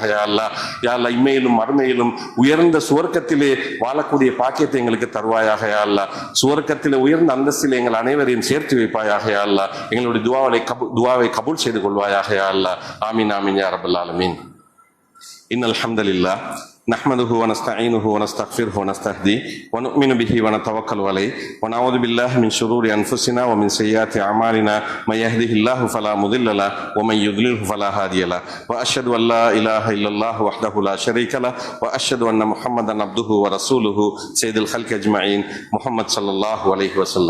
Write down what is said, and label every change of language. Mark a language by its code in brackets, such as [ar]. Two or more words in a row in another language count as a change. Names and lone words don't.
[ar] يا الله يا الله [ta] இம்மையிலும் மறுமையிலும் உயர்ந்த சுவர்க்கத்திலே வாழக்கூடிய பாக்கியத்தை எங்களுக்கு தருவாயாக. [ar] يا الله [ta] சுவர்க்கத்திலே உயர்ந்த அந்தஸ்தில் எங்கள் அனைவரையும் சேர்த்து வைப்பாயாக. [ar] يا الله [ta] எங்களுடைய துவாவை கபூல் செய்து கொள்வாயாக. [ar] يا الله آمين آمين يا رب العالمين. إن الحمد لله نحمده ونستعينه ونستغفره ونستهديه ونؤمن به ونتوكل عليه ونعوذ بالله من شرور أنفسنا ومن سيئات أعمالنا من يهده الله فلا مضل له ومن يضلله فلا هادي له وأشهد أن لا إله إلا الله وحده لا شريك له وأشهد أن محمدا عبده ورسوله سيد الخلق أجمعين محمد صلى الله عليه وسلم.